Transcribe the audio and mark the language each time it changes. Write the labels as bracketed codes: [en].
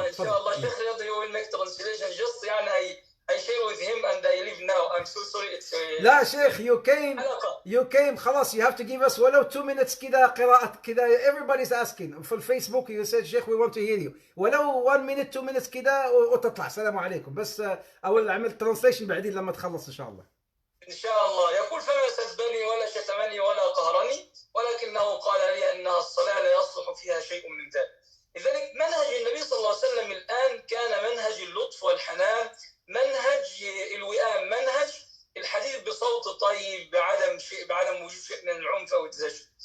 [en] إن شاء الله Sheikh Riyad he will make translation just [ar] يعني [en] I share with him and I leave now. I'm so sorry. It's [ar] لا شيخ [en] you came [ar] خلاص. [en] You have to give us ولو 2 minutes [ar] كده قراءة كده. [en] Everybody's asking [ar] في الفيسبوك. [en] You said شيخ we want to hear you. [ar] ولو [en] 1 minute 2 minutes [ar] كده وتطلع. السلام عليكم. بس أول عمل translation بعدين لما تخلص إن شاء الله. إن شاء الله. يقول فما سبني ولا شتمني ولا قهرني، ولكنه قال لي أنها الصلاة لا يصلح فيها شيء من ذلك. لذلك منهج النبي صلى الله عليه وسلم الآن كان منهج اللطف والحنان، منهج الوئام، منهج الحديث بصوت طيب بعدم وجود شيء من العنف أو التزجر.